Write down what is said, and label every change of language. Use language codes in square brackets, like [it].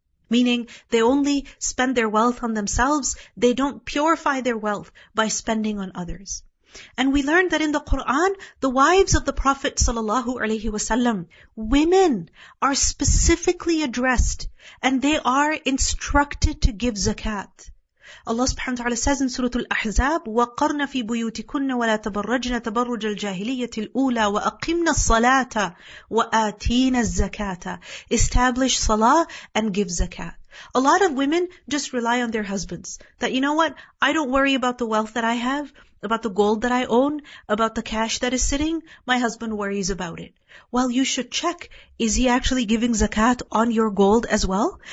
[en] Meaning, they only spend their wealth on themselves. They don't purify their wealth by spending on others. And we learned that in the Quran, the wives of the Prophet ﷺ, women are specifically addressed and they are instructed to give zakat. [ar] Allah subhanahu wa ta'ala says in Surah Al-Ahzab, وَقَرْنَ فِي بُيُوتِكُنَّ وَلَا تَبَرَّجْنَ تَبَرُّجَ الْجَاهِلِيَّةِ الْأُولَى وَأَقِمْنَ الصَّلَاةَ وَآتِينَ الزَّكَاةَ. [en] Establish salah and give zakat. A lot of women just rely on their husbands. That, you know what, I don't worry about the wealth that I have, about the gold that I own, about the cash that is sitting. My husband worries about it. Well, you should check, is he actually giving zakat on your gold as well?